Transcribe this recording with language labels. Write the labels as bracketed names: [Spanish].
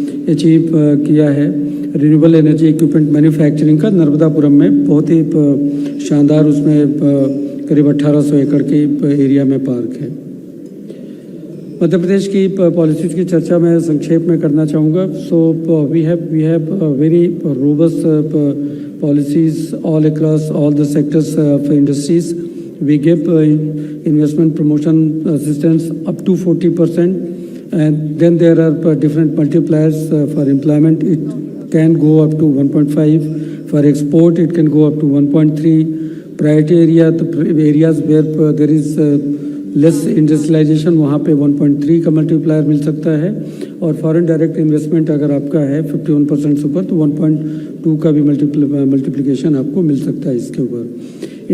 [Hindi] Achieve किया है renewable energy equipment manufacturing का नर्मदापुरम में, बहुत ही शानदार उसमें करीब 1800 एकड़ के एरिया में पार्क है। मध्य प्रदेश की पॉलिसीज़ की चर्चा मैं संक्षेप में करना चाहूँगा। [English] So we have very robust policies all across all the sectors of industries. we give investment promotion assistance up to 40%, and then there are different multipliers for employment. It can go up to 1.5. For export, it can go up to 1.3. Priority area, the areas where there is [Hindi] less industrialisation, वहाँ पे 1.3 का multiplier मिल सकता है, और foreign direct investment अगर आपका है 51% से ऊपर तो 1.2 का भी मल्टीप्लिकेशन आपको मिल सकता है इसके ऊपर।